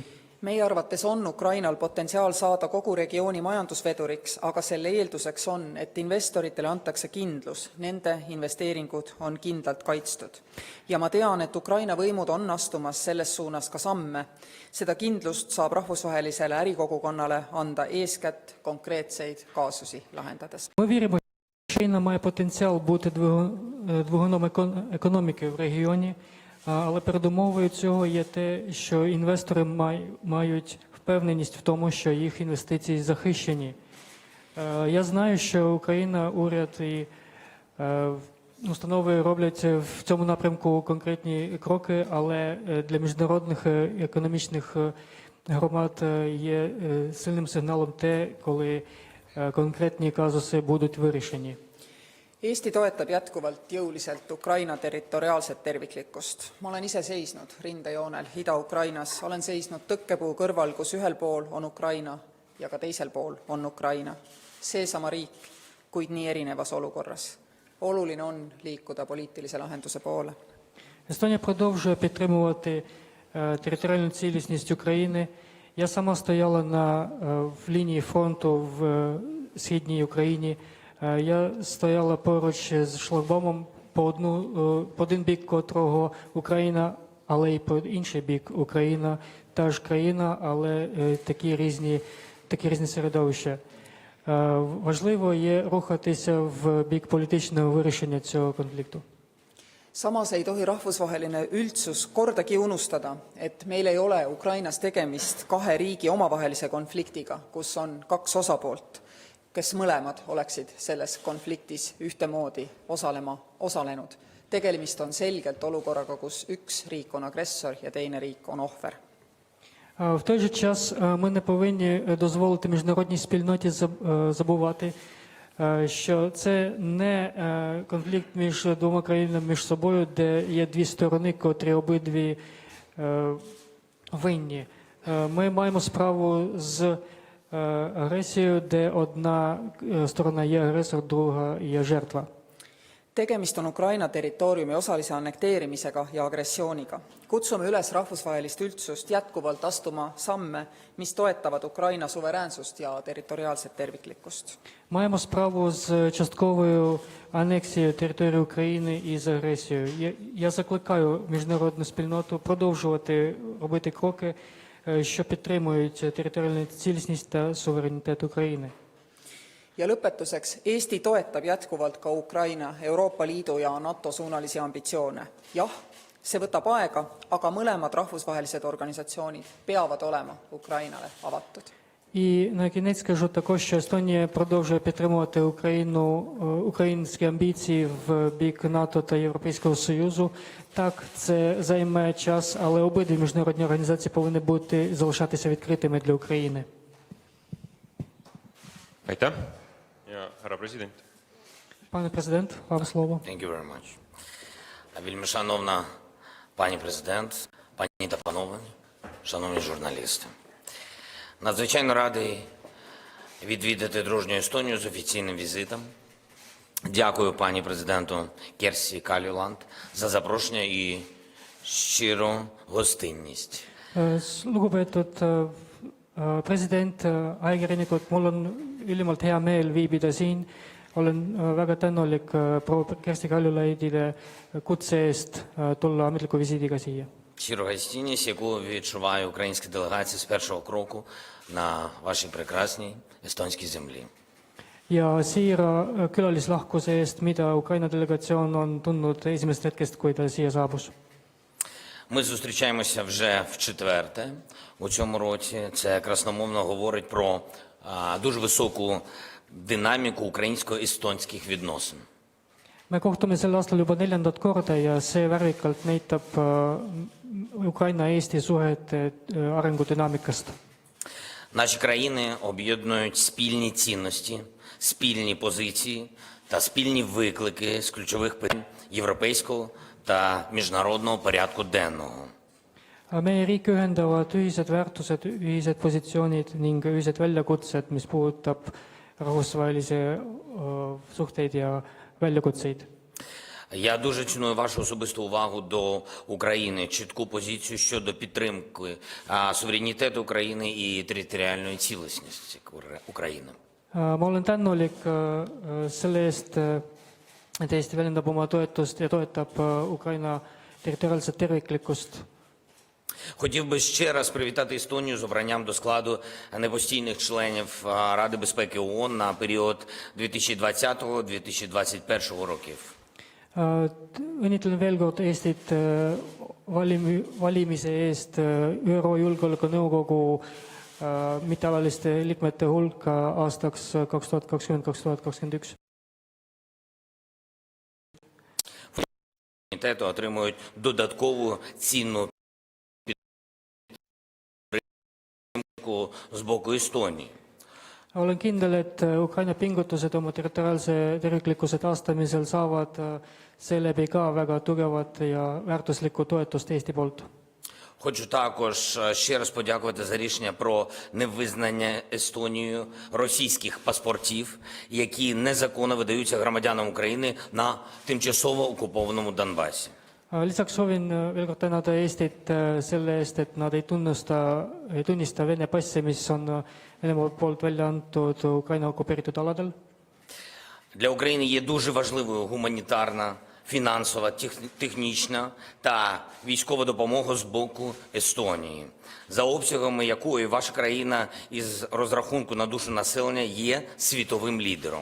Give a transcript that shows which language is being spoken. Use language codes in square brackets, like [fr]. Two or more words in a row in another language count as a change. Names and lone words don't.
[et] Meie arvates on Ukrainal potentsiaal saada kogu regiooni majandusveduriks, aga selle eelduseks on, et investoritele antakse kindlus, nende investeeringud on kindlalt kaitstud. Ja ma tean, et Ukraina võimud on astumas selles suunas ka samme. Seda kindlust saab rahvusvahelisele ärikogukonnale anda eeskätt konkreetseid kaasusi lahendades. [uk] Ми віримо, що Україна має потенціал бути двигуном економіки в регіоні. Але передумовою цього є те, що інвестори мають впевненість в тому, що їх інвестиції захищені. Я знаю, що Україна, уряд і установи роблять в цьому напрямку конкретні кроки, але для міжнародних економічних громад є сильним сигналом те, коли конкретні казуси будуть вирішені. [et] Eesti toetab jätkuvalt jõuliselt Ukraina territoriaalset terviklikkust. Ma olen ise seisnud rindejoonel Ida-Ukrainas, olen seisnud tõkkepuu kõrval, kus ühel pool on Ukraina ja ka teisel pool on Ukraina. Seesama riik, kuid nii erinevas olukorras. Oluline on liikuda poliitilise lahenduse poole. [uk] Естонія продовжує підтримувати територіальну цілісність України. Я сама стояла в лінії фронту в Східній Україні. Я стояла поруч з шлагбаумом, по один бік котрого Україна, але й по інший бік Україна. Та ж країна, але такі різні середовища. Важливо є рухатися в бік політичного вирішення цього конфлікту. [et] Samas ei tohi rahvusvaheline üldsus kordagi unustada, et meil ei ole Ukrainas tegemist kahe riigi omavahelise konfliktiga, kus on kaks osapoolt. kes mõlemad oleksid selles konfliktis ühtemoodi osalenud. Tegemist on selgelt olukorraga, kus üks riik on agressor ja teine riik on ohver. [uk] В той же час ми не повинні дозволити міжнародній спільноті забувати, що це не конфлікт між двома країнами між собою, де є дві сторони, котрі обидві винні. Ми маємо справу з агресією, де одна сторона є агресор, друга є жертва. [et] Tegemist on Ukraina territooriumi osalise annekteerimisega ja agressiooniga. Kutsume üles rahvusvahelist üldsust jätkuvalt astuma samme, mis toetavad Ukraina suveräänsust ja territoriaalset terviklikkust. [uk] Маємо справу з частковою анексією території України і з агресією. Я закликаю міжнародну спільноту продовжувати робити кроки, що підтримують територіальну цілісність та суверенітет України. [et] Ja lõpetuseks, Eesti toetab jätkuvalt ka Ukraina, Euroopa Liidu ja NATO suunalisi ambitsioone. Jah, see võtab aega, aga mõlemad rahvusvahelised organisatsioonid peavad olema Ukrainale avatud. [uk] І на кінець скажу також, що Естонія продовжує підтримувати українські амбіції в бік НАТО та Європейського Союзу. Так, це займе час, але обидві міжнародні організації повинні залишатися відкритими для України. [et] Aitäh. Ja härra president. [uk] Пане президент, вам слово. [en] Thank you very much. [uk] Вельми шановна пані президент, пані та панове, шановні журналісти. Надзвичайно радий відвідати дружню Естонію з офіційним візитом. Дякую пані президенту Керсі Кальюланд за запрошення і щиру гостинність. [et] Lugupeetud president, ajakirjanikud, mul on ülimalt hea meel viibida siin. Olen väga tänulik proua Kersti Kaljulaidile kutse eest tulla ametliku visiidiga siia. [uk] Щиру гостинність, яку відчуває українська делегація з першого кроку на вашій прекрасній естонській землі. [et] Ja siira külalislahkuse eest, mida Ukraina delegatsioon on tundnud esimesest hetkest, kui ta siia saabus. [uk] Ми зустрічаємося вже вчетверте у цьому році. Це красномовно говорить про дуже високу динаміку українсько-естонських відносин. [et] Me kohtume sel aastal juba 4. korda ja see värvikalt näitab Ukraina-Eesti suhete arengudünaamikast. [uk] Наші країни об'єднують спільні цінності, спільні позиції та спільні виклики з ключових питань європейського та міжнародного порядку денного. [et] Meie riike ühendavad ühised väärtused, ühised positsioonid ning ühised väljakutsed, mis puudutab rahvusvahelisi suhteid ja väljakutseid. [uk] Я дуже ціную вашу особисту увагу до України, чітку позицію щодо підтримки суверенітету України і територіальної цілісності України. [et] Ma olen tänulik selle eest, et Eesti väljendab oma toetust ja toetab Ukraina territoriaalset terviklikkust. [uk] Хотів би ще раз привітати Естонію з обранням до складу непостійних членів Ради безпеки ООН на період 2020-2021 років. [et] Õnnitlen veel kord Eestit valimise eest ÜRO Julgeolekunõukogu mittealaliste liikmete hulka aastaks 2020-2021. [uk] Комітету отримують додаткову цінну підтримку з боку Естонії. [et] Olen kindel, et Ukraina pingutused oma territoriaalse terviklikkuse taastamisel saavad seeläbi ka väga tugevat ja väärtuslikku toetust Eesti poolt. [uk] Хочу також ще раз подякувати за рішення про невизнання Естонією російських паспортів, які незаконно видаються громадянам України на тимчасово окупованому Донбасі. [et] Lisaks soovin veel kord tänada Eestit selle eest, et nad ei tunnista Vene passe, mis on Venemaa poolt välja antud Ukraina okupeeritud aladel. [uk] Для України є дуже важливою гуманітарна, фінансова, технічна та військова допомога з боку Естонії, за обсягами якої ваша країна із розрахунку на душу населення є світовим лідером.